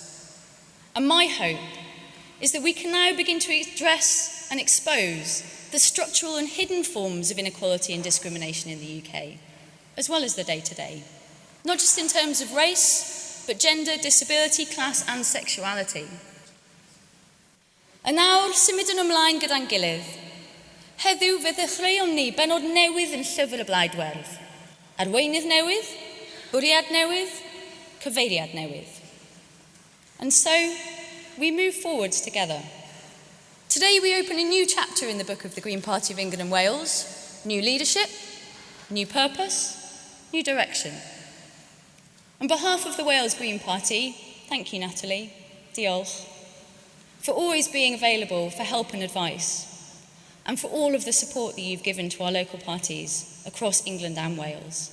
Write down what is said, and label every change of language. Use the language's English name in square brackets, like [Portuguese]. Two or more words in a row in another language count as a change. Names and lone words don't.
[English] And my hope is that we can now begin to address and expose the structural and hidden forms of inequality and discrimination in the UK, as well as the day-to-day. Not just in terms of race, but gender, disability, class and sexuality. [Welsh] A nawr, symud yn ymlaen gyda'n gilydd. Heddiw fe ddechreuwn ni benod newydd yn llyfr y Blaidwerdd. Arweinydd newydd, bwriad newydd, cyfeiriad newydd. [English] And so, we move forwards together. Today we open a new chapter in the book of the Green Party of England and Wales. New leadership, new purpose, new direction. On behalf of the Wales Green Party, thank you Natalie, diolch, for always being available for help and advice, and for all of the support that you've given to our local parties across England and Wales.